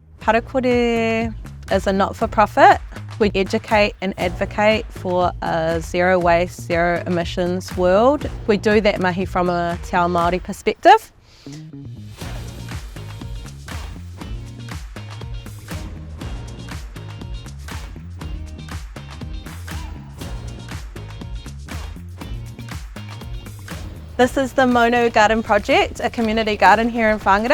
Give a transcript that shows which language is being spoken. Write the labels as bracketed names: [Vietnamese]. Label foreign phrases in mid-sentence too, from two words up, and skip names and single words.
[English] Parakore is a not-for-profit. We educate and advocate for a zero waste, zero emissions world. We do that mahi from a [Māori] te ao Māori [English] perspective. This is the Maunu Garden project, a community garden here in Whangārei.